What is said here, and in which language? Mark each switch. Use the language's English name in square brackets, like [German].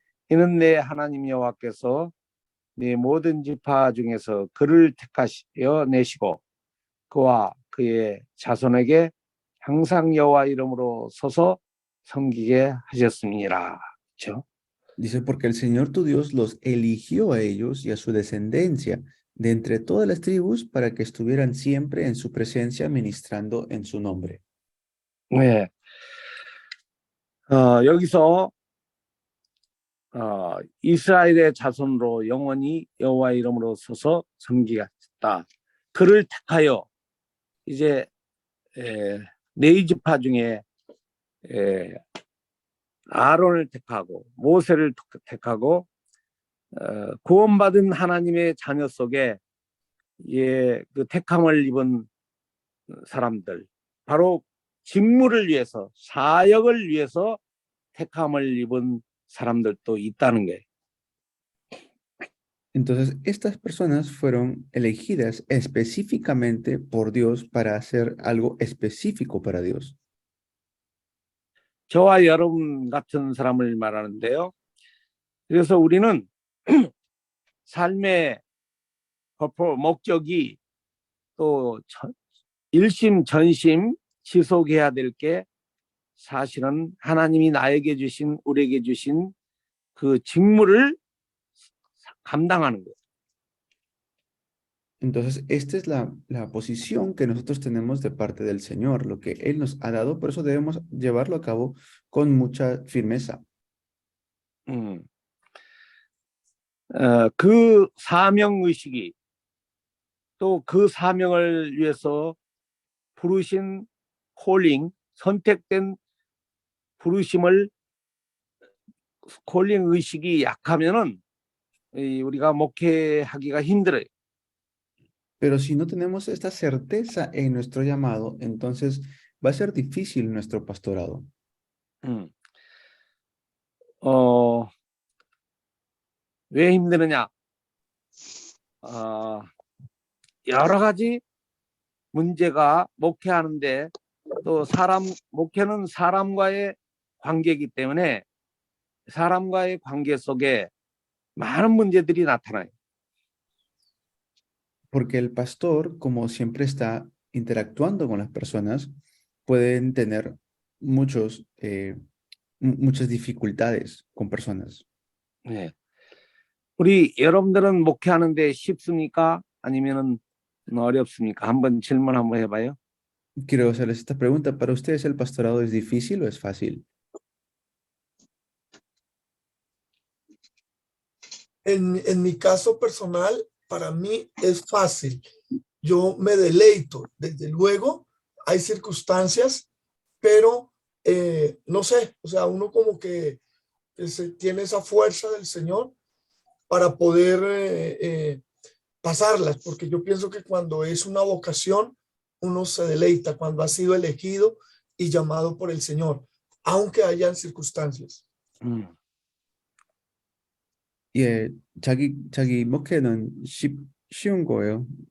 [Korean] 이는 내 하나님 여호와께서 네 모든 지파 중에서 그를 택하여 내시고 그와 그의 자손에게 항상 여호와 이름으로 서서 섬기게 하셨음이니라. 그렇죠? [Spanish] Dice, porque el Señor tu Dios los eligió a ellos y a su descendencia de entre todas las tribus para que estuvieran siempre en su presencia ministrando en su nombre. [Korean] 네. 여기서 이스라엘의 자손으로 영원히 여호와 이름으로 서서 섬기겠다. 그를 택하여 이제 네 지파 중에 아론을 택하고 모세를 택하고 구원받은 하나님의 자녀 속에 그 택함을 입은 사람들, 바로 직무를 위해서, 사역을 위해서 택함을 입은 사람들도 있다는 거예요. [Spanish] Entonces, estas personas fueron elegidas específicamente por Dios para hacer algo específico para Dios. [Korean] 저와 여러분 같은 사람을 말하는데요. 그래서 우리는 삶의 목적이 또 일심 전심 지속해야 될 게 사실은 하나님이 나에게 주신, 우리에게 주신 그 직무를 감당하는 거예요. [Spanish] Entonces, esta es la posición que nosotros tenemos de parte del Señor, lo que Él nos ha dado, por eso debemos llevarlo a cabo con mucha firmeza. [Korean] 그 사명의식이 또 그 사명을 위해서 부르신 콜링, 선택된 부르심을 콜링 의식이 약하면은 우리가 목회하기가 힘들어요. [Spanish] Pero si no tenemos esta certeza en nuestro llamado, entonces va a ser difícil nuestro pastorado. [Korean] 왜 힘드느냐? 여러 가지 문제가 목회하는데 또 목회는 사람과의 관계이기 때문에 사람과의 관계 속에 많은 문제들이 나타나요. [Spanish] Porque el pastor, como siempre está interactuando con las personas, pueden tener muchas dificultades con personas. [Korean] 네. 우리 여러분들은 목회하는데 쉽습니까? 아니면은 어렵습니까? 한번 질문 한번 해봐요. [Spanish] Quiero hacerles esta pregunta. ¿Para ustedes el pastorado es difícil o es fácil? En mi caso personal, para mí es fácil. Yo me deleito. Desde luego, hay circunstancias, pero no sé, o sea, uno como que tiene esa fuerza del Señor para poder pasarlas, porque yo pienso que cuando es una vocación, uno se deleita cuando ha sido elegido y llamado por el Señor, aunque hayan circunstancias. [Korean] 예, 자기 목회는 쉬운 거예요.